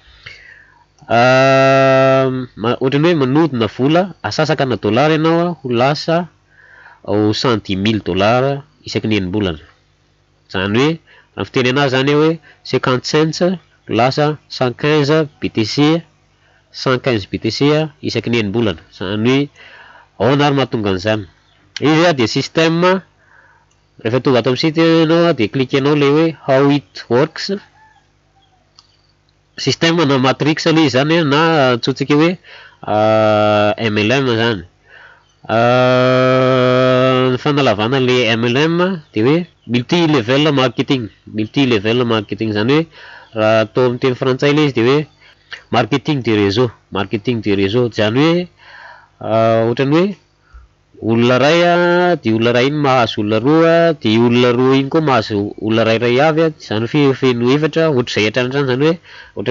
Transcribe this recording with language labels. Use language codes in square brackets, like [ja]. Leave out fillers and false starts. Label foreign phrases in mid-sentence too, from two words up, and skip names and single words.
[mg] ohatrany hoe manodina vola asasaka na dollara ianao ho lasa au $110,000 isaky ny enim-bolana zany hoe raha fiteny anazy zany hoe 50 cents lasa 115 BTC 115 BTC isaky ny enim-bolana zany hoe ahoana ary mahatonga an'izany izy de système rehefa tonga ato amin'ny site ianao de cliquenao le hoe [en] how it works [mg] système na matrix le zany na atsotsika hoe MLM zany fanalavana le MLM de hoe [en] multi level marketing [mg] zany hoe raha atao amin'ny teny frantsay le izy de hoe [fr] marketing de réseau [mg] zany hoe ohatrany hoe olona ray de olona ray iny mahazo olona roa de olona roa iny koa mahazo olona ray avy zany feno efatra ohatra zay hatrany zany hoe ohatra